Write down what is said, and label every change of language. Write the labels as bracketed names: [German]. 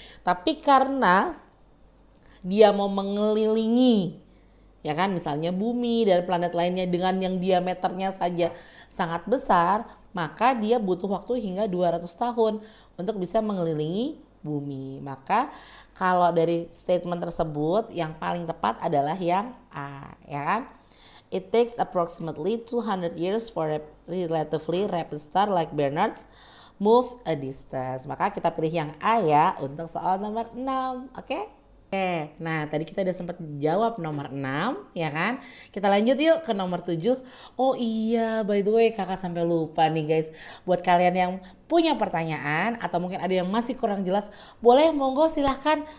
[Indonesian] Tapi karena dia mau mengelilingi ya kan, misalnya bumi dan planet lainnya dengan yang diameternya saja sangat besar, maka dia butuh waktu hingga 200 tahun untuk bisa mengelilingi bumi. Maka kalau dari statement tersebut yang paling tepat adalah yang A ya kan. [English] It takes approximately 200 years for a relatively rapid star like Bernard's move a distance. [Indonesian] Maka kita pilih yang A ya untuk soal nomor 6. Oke? Oke, nah tadi kita udah sempat jawab nomor 6 ya kan. Kita lanjut yuk ke nomor 7. Oh iya, [English] by the way [Indonesian] kakak sampai lupa nih guys. Buat kalian yang punya pertanyaan atau mungkin ada yang masih kurang jelas, boleh monggo silahkan.